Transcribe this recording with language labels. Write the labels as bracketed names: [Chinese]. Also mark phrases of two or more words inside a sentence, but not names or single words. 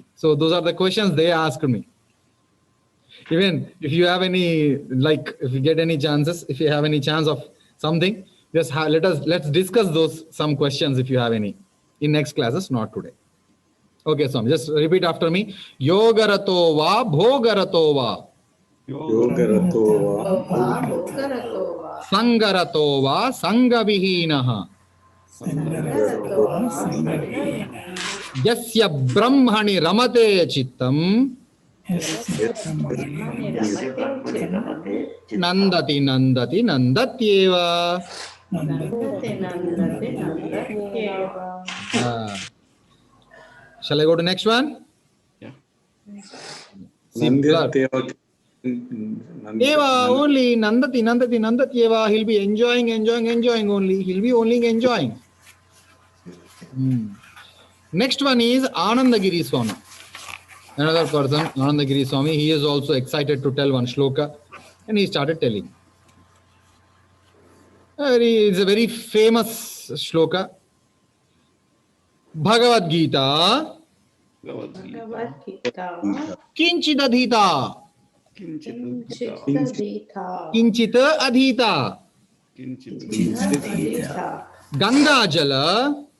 [English] So those are the questions they asked me. Even if you have any, like, if you get any chances, if you have any chance of something, just let's discuss some questions if you have any in next classes, not today. Okay, Swami, just repeat after me. [Sanskrit] योगरतो वा भोगरतो वा. योगरतो वा भोगरतो वा. सङ्गरतो वा सङ्गविहीनः. सङ्गरतो वा. यस्य ब्रह्मणि रमते चित्तम्. नन्दति नन्दति नन्दत्येव. [English] Shall I go to next one? Yeah. See, blur. [Sanskrit] Nandatyeva. Eva only नन्दति नन्दति नन्दत्येव. [English] He'll be enjoying only. He'll be only enjoying. Next one is Anandagiri Swami. Another person, Anandagiri Swami. He is also excited to tell one shloka, and he started telling. It's a very famous shloka. Bhagavad Gita. [Sanskrit] किञ्चिद् अधीता. किञ्चिद् अधीता. गङ्गा जल.